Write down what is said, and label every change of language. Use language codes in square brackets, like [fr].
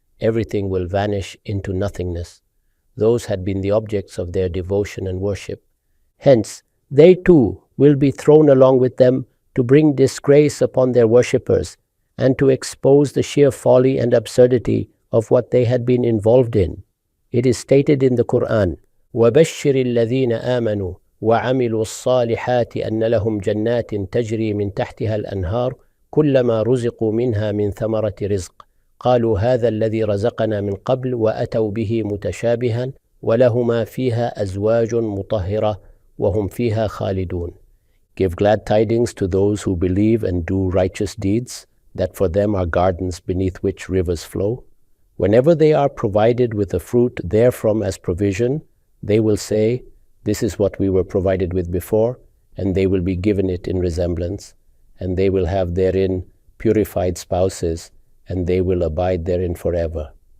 [en] Everything will vanish into nothingness. Those had been the objects of their devotion and worship. Hence, they too will be thrown along with them to bring disgrace upon their worshippers and to expose the sheer folly and absurdity of what they had been involved in. It is stated in the Quran, [ar] وَبَشِّرِ الَّذِينَ آمَنُوا وَعَمِلُوا الصَّالِحَاتِ أَنَّ لَهُمْ جَنَّاتٍ تَجْرِي مِنْ تَحْتِهَا الْأَنْهَارُ كُلَّمَا رُزِقُوا مِنْهَا مِنْ ثَمَرَةِ رِزْقٍ قالوا هذا الذي رزقنا من قبل وأتوا به متشابها ولهما فيها أزواج مطهرة وهم فيها خالدون. [en] Give glad tidings to those who believe and do righteous deeds, that for them are gardens beneath which rivers flow. Whenever they are provided with the fruit therefrom as provision, they will say, this is what we were provided with before, and they will be given it in resemblance, and they will have therein purified spouses, and they will abide therein forever.